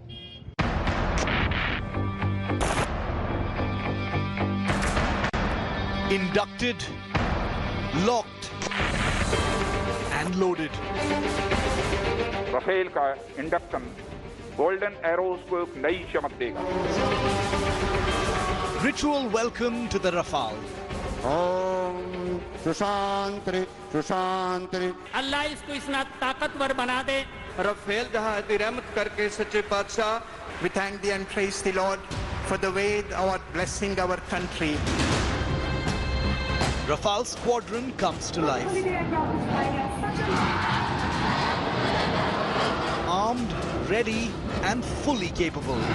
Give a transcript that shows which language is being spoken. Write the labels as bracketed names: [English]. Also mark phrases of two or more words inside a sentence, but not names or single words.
[English] Inducted, locked and loaded. [Hindi] Rafale का induction golden arrows को एक नई चमक देगा. [English] Ritual welcome to the Rafale. Om Sushantri Sushantri. [Hindi] अल्लाह इसको इतना ताकतवर बना दे. रफेल जहाज की रहमत करके सच्चे बादशाह. [English] We thank thee and praise the Lord for the way thou art blessing our country. Rafale squadron comes to life. Armed, ready and fully capable.